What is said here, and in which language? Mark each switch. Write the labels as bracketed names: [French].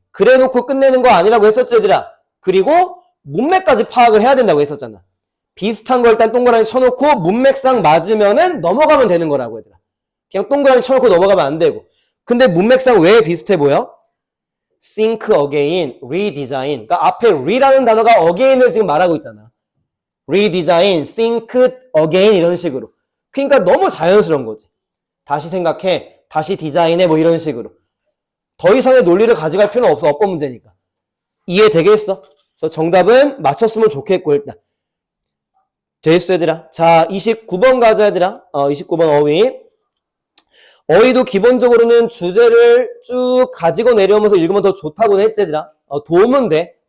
[Korean] 그래 놓고 끝내는 거 아니라고 했었지, 얘들아? 그리고 문맥까지 파악을 해야 된다고 했었잖아. 비슷한 걸 일단 동그라미 쳐놓고 문맥상 맞으면은 넘어가면 되는 거라고, 얘들아. 그냥 동그라미 쳐놓고 넘어가면 안 되고. 근데 문맥상 왜 비슷해 보여? [English] think again, redesign. [Korean] 그러니까 앞에 re라는 단어가 again을 지금 말하고 있잖아. [English] redesign, think again [Korean] 이런 식으로. 그러니까 너무 자연스러운 거지. 다시 생각해, 다시 디자인해 뭐 이런 식으로. 더 이상의 논리를 가져갈 필요는 없어. 어법 문제니까. 이해되겠어? 그래서 정답은 맞췄으면 좋겠고 일단. 됐어, 얘들아. 자, 29번 가자, 얘들아. 29번 어휘. 어휘도 기본적으로는 주제를 쭉 가지고 내려오면서 읽으면 더 좋다고 했지, 얘들아. 도움은 돼.